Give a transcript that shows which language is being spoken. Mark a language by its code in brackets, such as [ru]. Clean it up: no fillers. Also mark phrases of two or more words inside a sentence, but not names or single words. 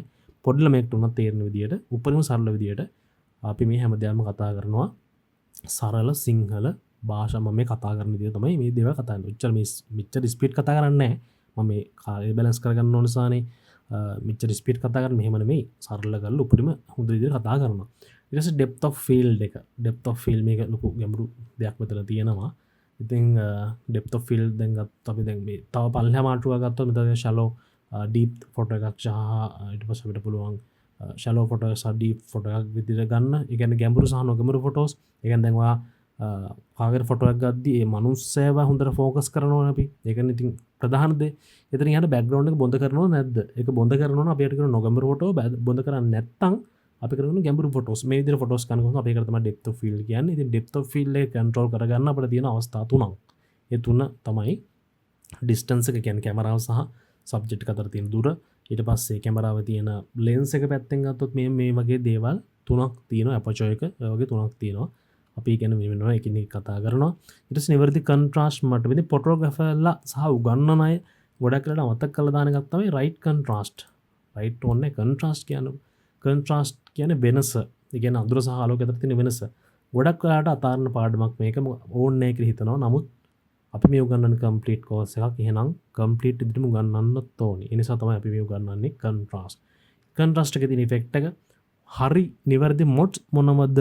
[si] පොඩි ළමයෙක්ට උනත් තේරෙන විදිහට උපරිම සරල විදිහට අපි මේ හැමදේම කතා කරනවා. සරල සිංහල භාෂාව මම මේ කතා කරන විදිහ තමයි මේ දේවල් කතා කරන්නේ. ඔච්චර මෙච්චර ස්පීඩ් කතා කරන්නේ නැහැ. මම මේ කාලය බැලන්ස් කරගන්න ඕන නිසානේ මෙච්චර ස්පීඩ් කතා කරන්නේ. මෙහෙම නෙමෙයි. සරල කරලා උපරිම හොඳ විදිහට කතා කරනවා. ඊට පස්සේ [en] depth of field [si] එක. [en] depth of field [si] මේක ලොකු ගැඹුරු දෙයක් මෙතන තියෙනවා. ඉතින් [en] depth of field [si] දැන් ගත්තොත් අපි දැන් මේ තව පල්ලෙහා මාට්ටුවක් ගත්තොත් මෙතන [en] shallow deep photo [si] එකක් සහ ඊට පස්සේ අපිට පුළුවන් [en] shallow photo [si] සහ [en] deep photo [si] එකක් විදිහට ගන්න. ඒ කියන්නේ ගැඹුරු සහ නොගැඹුරු photos. ඒ කියන්නේ දැන් ඔයා කාගෙන් ෆොටෝ එකක් ගද්දී ඒ මනුස්සයව හොඳට ෆෝකස් කරනවා අපි. ඒ කියන්නේ ඉතින් ප්‍රධාන දේ එතන යන බෑග්ග්‍රවුන්ඩ් එක බොඳ කරනවද නැද්ද? ඒක බොඳ කරනවා නම් අපි ඒකට කරන නොගැඹුරු ෆොටෝ බොඳ කරන්නේ නැත්නම් අපි කරන ගැඹුරු ෆොටෝස්. මේ විදිහට ෆොටෝස් ගන්න කොහොමද අපි ඒකට තමයි [en] depth of field [si] කියන්නේ. ඉතින් [en] depth of field [si] එක control කරගන්න අපිට තියෙන අවස්ථා තුනක්. ඒ තුන තමයි distance එක කියන්නේ කැමරාව සහ subject එක අතර තියෙන දුර. ඊට පස්සේ කැමරාවේ තියෙන lens එක පැත්තෙන් ගත්තොත් මේ වගේ දේවල් තුනක් තියෙනවා. aperture එක ඒ වගේ තුනක් තියෙනවා. අපි ගැන වෙනවා එකින් එක කතා කරනවා. ඊට පස්සේ නිවැරදි contrast මට්ටමේදී ෆොටෝග්‍රැෆර්ලා සහ උගන්වන අය ගොඩක් වෙලාවට අමතක කරලා දාන එකක් තමයි [en] right contrast. right tone [si] එක contrast කියන්නේ වෙනස. ඒ කියන්නේ අඳුර සහ ආලෝකය අතර තියෙන වෙනස. ගොඩක් වෙලාවට අතාරන පාඩමක් මේක ඕනේ නැහැ කියලා හිතනවා. නමුත් අපි මේ උගන්වන [en] complete course [si] එකක්. එහෙනම් complete විදිහටම උගන්වන්නත් ඕනේ. ඒ නිසා තමයි අපි මේ උගන්වන්නේ [en] contrast. contrast [si] එකේ තියෙන effect එක හරි නිවැරදි modes මොනවද?